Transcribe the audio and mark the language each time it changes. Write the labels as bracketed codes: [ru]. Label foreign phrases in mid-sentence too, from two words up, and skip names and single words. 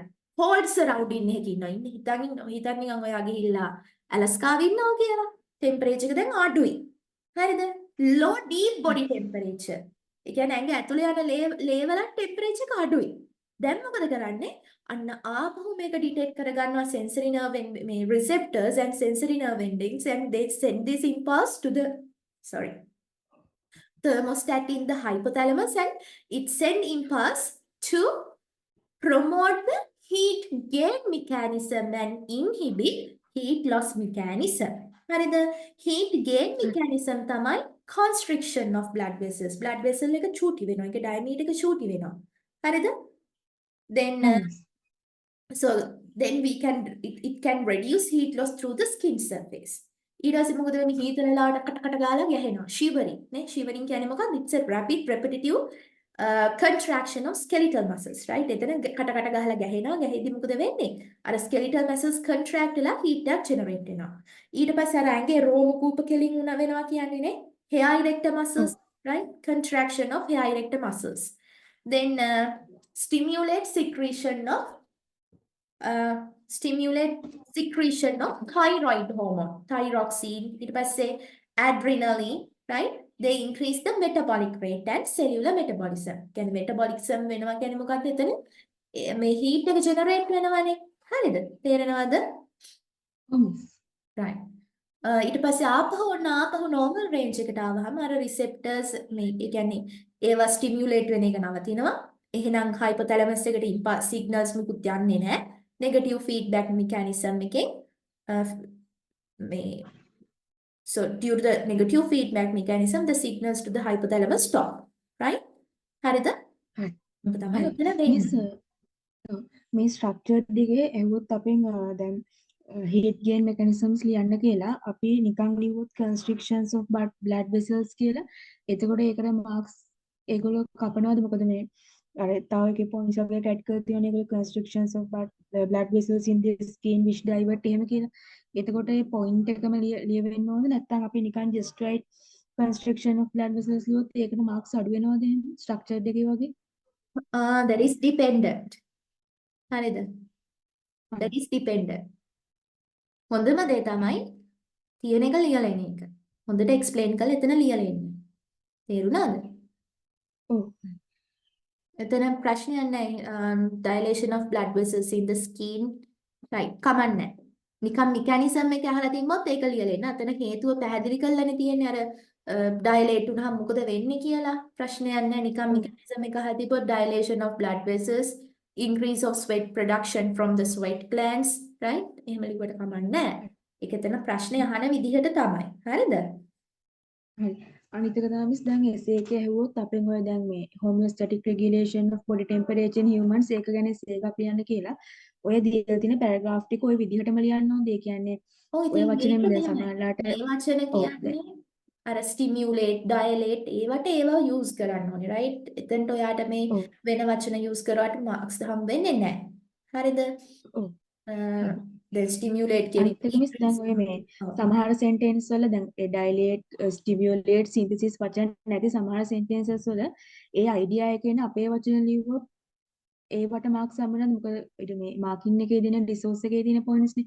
[en] cold surrounding [si] එකක ඉන්නවා. හිතන් නිකන් ඔයා ගිහිල්ලා ඇලස්කාවේ ඉන්නවා කියලා. temperature එක දැන් අඩුයි. හරිද? [en] low deep body temperature. [si] ඒ කියන්නේ ඇඟ ඇතුලේ යන ලේ වල temperature එක අඩුයි. දැන් මොකද කරන්නේ? අන්න ආපහු මේක [en] detect කරගන්නවා sensory nerve මේ receptors and sensory nerve endings and they send this impulse to the thermostat in the hypothalamus and it send impulse to promote the heat gain mechanism and inhibit heat loss mechanism. [si] හරිද? [en] heat gain mechanism [si] තමයි [en] constriction of blood vessels. blood vessel [si] එක චූටි වෙනවා. ඒකේ diameter එක චූටි වෙනවා. හරිද? [en] then so then it can reduce heat loss through the skin surface. [si] ඊට පස්සේ මොකද වෙන්නේ? හීතල වෙලාවට කට ගාලා ගැහෙනවා. shivering නේ? shivering කියන්නේ මොකක්ද? [en] it's a rapid repetitive contraction of skeletal muscles, right? [si] එතන කට ගහලා ගැහෙනවා. ගැහෙද්දි මොකද වෙන්නේ? අර [en] skeletal muscles contract [si] වෙලා heat එකක් generate වෙනවා. ඊට පස්සේ අර ඇඟේ රෝම කූප කෙලින් උන වෙනවා කියන්නේ නේ? [en] hair erector muscles, right? Contraction of hair erector muscles. Then stimulate secretion of thyroid hormone, thyroxine, [si] ඊට පස්සේ adrenaline, right? [en] They increase the metabolic rate and cellular metabolism. [si] කියන්නේ metabolism වෙනවා කියන්නේ මොකක්ද එතන? මේ heat එක generate වෙනවානේ. හරිද? තේරෙනවද? right. ඊට පස්සේ ආපහු [en] normal range [si] එකට ආවහම අර receptors මේ ඒ කියන්නේ ඒවා stimulate වෙන එක නවතිනවා. එහෙනම් hypothalamus එකට impulse signals මුකුත් යන්නේ නැහැ. [en] negative feedback mechanism [si] එකෙන් මේ [en] so due to the negative feedback mechanism the signals to the hypothalamus stop. [si] right? හරිද? හරි. ඔබ තමයි හරි. උත්තර දෙන්නේ. මේ ස්ට්‍රක්චර් දිගේ ඇහුවොත් අපෙන් දැන් [en] heat gain mechanisms [si] ලියන්න කියලා අපි නිකන් ලියුවොත් [en] constrictions of blood vessels [si] කියලා එතකොට ඒකට මාක්ස් ඒගොල්ලෝ කපනවද මොකද මේ අර තව එකේ පොයින්ට්ස් වගේ ඇඩ් කරලා තියෙන ඒගොල්ලෝ [en] constrictions of blood vessels in the skin which divert [si] එහෙම කියලා එතකොට ඒ පොයින්ට් එකම ලියවෙන්න ඕනද නැත්නම් අපි නිකන් [en] just write constriction of blood vessels [si] ලියුවොත් ඒකට මාක්ස් අඩු වෙනවද එහෙම ස්ට්‍රක්චර් දෙකේ වගේ [en] that is dependent. හරිද? that is dependent. [si] හොඳම දේ තමයි තියෙන එක ලියලා එන එක. හොඳට explain කරලා එතන ලියලා එන්න. තේරුණාද? ඔව් එතන ප්‍රශ්නයක් නැහැ. [en] dilation of blood vessels in the skin. right. [si] කමන්නේ. නිකන් mechanism එක අහලා තිබ්බොත් ඒක ලියලා එන්න. අතන හේතුව පැහැදිලි කරලානේ තියෙන්නේ අර dilate වුණාම මොකද වෙන්නේ කියලා. ප්‍රශ්නයක් නැහැ. නිකන් mechanism එක අහලා තිබ්බොත් [en] dilation of blood vessels, increase of sweat production from the sweat glands, right? [si] එහෙම ලිව්වට කමක් නැහැ. ඒක එතන ප්‍රශ්නේ අහන විදිහට තමයි. හරිද? හරි. අනිත් එක තමයි මිස් දැන් essay එකේ ඇහුවොත් අපෙන් ඔය දැන් මේ [en] homeostatic regulation of body temperature in humans [si] ඒක ගැන essay එකක් ලියන්න කියලා. ඔය දීලා තියෙන paragraph ටික ওই විදිහටම ලියන්න ඕනේ. ඒ කියන්නේ ඔව් ඔය ඉතින් වචනෙම මේක දැන් මෙහෙමයි. සමහරලාට මේ වචන ඔව් දැන් කියන්නේ අර [en] stimulate, dilate [si] ඒවට ඒවා use කරන්න ඕනේ, right? එතනට ඔයාට මේ ඔව් වෙන වචන use කරුවාට marks හම් වෙන්නේ නැහැ. හරිද? ඔව් හරි. දැන් stimulate කියන අනිත් එක මිස් දැන් increase. ඔය මේ ඔව්. සමහර sentence වල දැන් ඒ [en] dilate stimulate synthesis [si] වචන නැති සමහර sentences වල ඒ idea එක එන අපේ වචන ලිව්වොත් ඒවට මාක්ස් හම්බුනත් මොකද ඊට මේ මාකින් එකේ දෙන රිසෝස් එකේ තියෙන පොයින්ට්ස් නේ.